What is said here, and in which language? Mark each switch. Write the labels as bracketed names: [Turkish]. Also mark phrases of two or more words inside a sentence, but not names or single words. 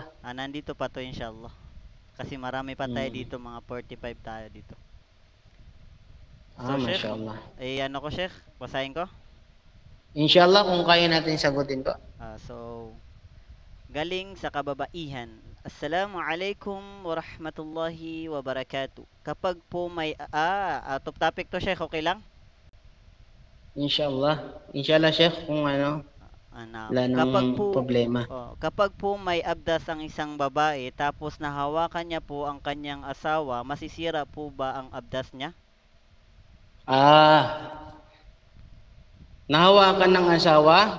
[Filipino] Nandito pa to, inshallah. Kasi marami pa tayo dito, mga 45 tayo dito. So, Sheikh, mashallah. ano ko, Sheikh? Basahin ko? Inshallah, kung kaya natin sagutin po. So, galing sa kababaihan. [Arabic] السلام عليكم ورحمة الله وبركاته. [Filipino] Kapag po may... [English] out of topic [Filipino] to, Sheikh. Okay lang? Inshallah. Inshallah, Sheikh, kung ano, wala Kapag nang po... problema. Kapag po may abdas ang isang babae tapos nahawakan niya po ang kanyang asawa, masisira po ba ang abdas niya? Nahawakan ng asawa?